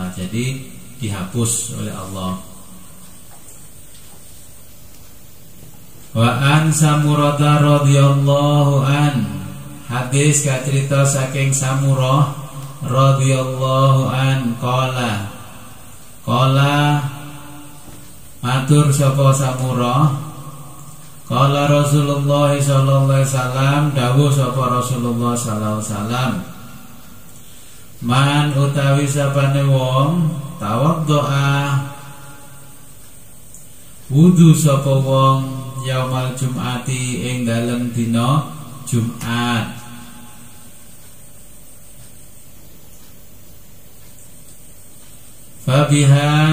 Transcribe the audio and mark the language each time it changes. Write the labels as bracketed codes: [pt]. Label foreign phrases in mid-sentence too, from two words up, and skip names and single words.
[id] Jadi dihapus oleh Allah. [ar] Wa an Samurah radhiyallahu an, [jv] hadis kacerita saking Samurah [ar] radhiyallahu an, qala [jv] matur sapa Samurah, [ar] qala Rasulullah sallallahu alaihi wasallam, [jv] dawuh sapa Rasulullah [ar] sallallahu alaihi wasallam, [jv] man utawi sapane wong tawaddoa wudu sapa wong [ar] yaumal jum'ati [jv] ing dalem dina Jumat, fabiha